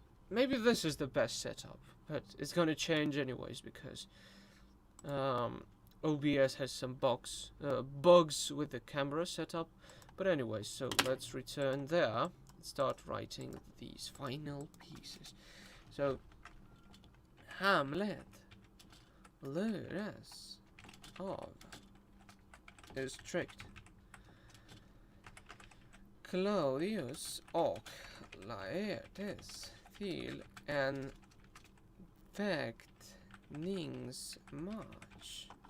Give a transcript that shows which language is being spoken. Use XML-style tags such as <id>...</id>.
<en>Maybe this is the best setup, but it's gonna change anyways because OBS has some bugs with the camera setup. But anyways, so let's return there and start writing these final pieces. So, Hamlet</en> <sv>luras av</sv> <en>is tricked.</en> <sv>Claudius och Laertes till en fäktningsmatch.</sv>